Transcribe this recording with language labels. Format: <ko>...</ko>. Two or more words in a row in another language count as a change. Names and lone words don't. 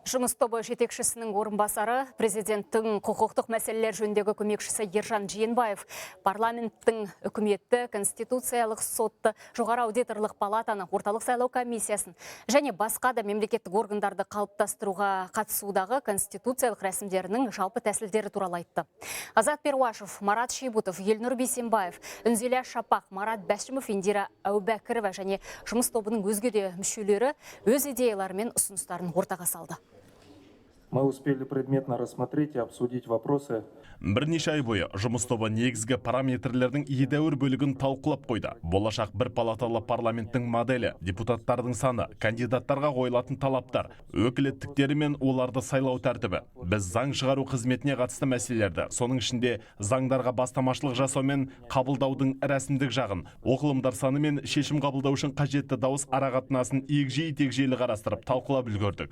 <kk>Жұмыс тобы жетекшісінің орынбасары, президенттің құқықтық мәселелер жөніндегі көмекшісі Ержан Жиенбаев, парламенттің үкіметті, конституциялық сотты, жоғары аудиторлық палатаны, орталық сайлау комиссиясын және басқа да мемлекеттік органдарды қалыптастыруға қатысудағы конституциялық рәсімдерінің жалпы тәсілдері туралы айтты. Азат Перуашев, Марат Шейбутов, Елнұр Бейсенбаев, Үнзила Шапақ, Марат Бәшімов, Индира Әубәкірова және жұмыс тобының өзге де мүшелері өз идеялары мен ұсыныстарын ортаға салды.</kk> <ru>Мы успели предметно рассмотреть и обсудить вопросы.</ru> <kk>Бірнеше ай бойы жұмыс тобы негізгі параметрлердің едәуір бөлігін талқылап қойды. Болашақ бір палаталы парламенттің моделі, депутаттардың саны, кандидаттарға қойылатын талаптар, өкілеттіктері мен оларды сайлау тәртібі. Біз заң шығару қызметіне қатысты мәселелерді, соның ішінде заңдарға бастамашылық жасау мен қабылдаудың рәсімдік жағын, оқылымдар саны мен шешім қабылдау үшін қажетті дауыс арақатынасын егжей-тегжейлі қарастырып талқылап үлгердік.</kk>